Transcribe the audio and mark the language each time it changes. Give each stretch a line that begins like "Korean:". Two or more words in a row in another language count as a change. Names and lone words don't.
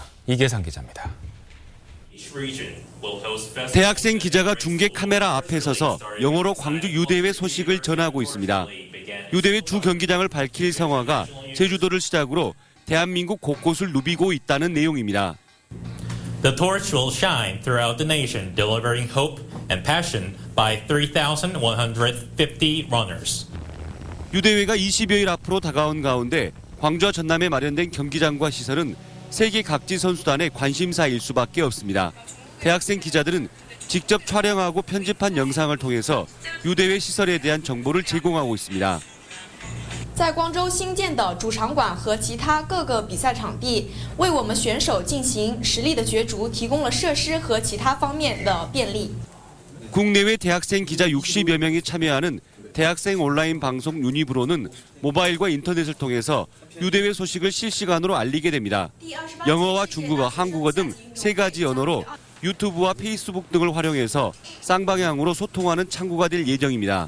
Korean: 이계상 기자입니다. 대학생 기자가 중계 카메라 앞에 서서 영어로 광주 유대회 소식을 전하고 있습니다. 유대회 주 경기장을 밝힐 성화가 제주도를 시작으로 대한민국 곳곳을 누비고 있다는 내용입니다.
English: The torch will shine throughout the nation, delivering hope and passion by 3,150 runners.
Korean: 유대회가 20여일 앞으로 다가온 가운데 광주와 전남에 마련된 경기장과 시설은 세계 각지 선수단의 관심사일 수밖에 없습니다. 대학생 기자들은 직접 촬영하고 편집한 영상을 통해서 유대회 시설에 대한 정보를 제공하고 있습니다.
Chinese: 在光州新建的主场馆和其他各个比赛场地，为我们选手进行实力的角逐提供了设施和其他方面的便利。
Korean: 국내외 대학생 기자 60여 명이 참여하는 대학생 온라인 방송 유니브로는 모바일과 인터넷을 통해서 유대회 소식을 실시간으로 알리게 됩니다. 영어와 중국어, 한국어 등 3가지 언어로 유튜브와 페이스북 등을 활용해서 쌍방향으로 소통하는 창구가 될 예정입니다.